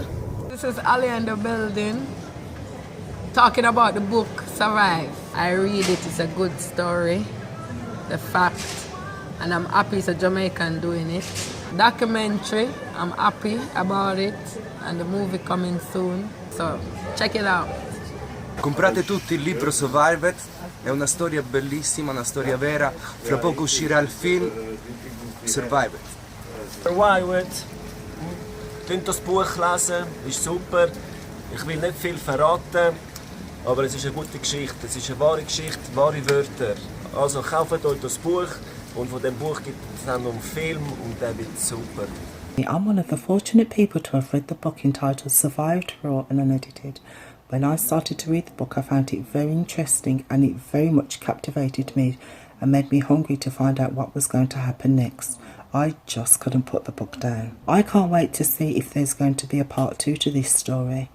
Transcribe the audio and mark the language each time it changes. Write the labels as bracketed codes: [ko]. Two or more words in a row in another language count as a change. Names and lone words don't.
[en] This is Ali in the building, talking about the book Survive. I read it, it's a good story, the fact, and I'm happy it's a Jamaican doing it. Documentary, I'm happy about it, and the movie coming soon, so check it out. [it] Comprate tutti il libro Survived, è una storia bellissima, una storia vera, fra poco uscirà il film Survived. Survived. [de] Könnt das Buch lesen, ist super. Ich will nicht viel verraten, aber es ist eine gute Geschichte. Es ist eine wahre Geschichte, wahre Wörter. Also kauft euch das Buch und von dem Buch gibt es dann noch einen Film und der wird super. [en] I'm one of the fortunate people to have read the book entitled Survived, Raw and Unedited. When I started to read the book, I found it very interesting and it very much captivated me and made me hungry to find out what was going to happen next. I just couldn't put the book down. I can't wait to see if there's going to be a part 2 to this story.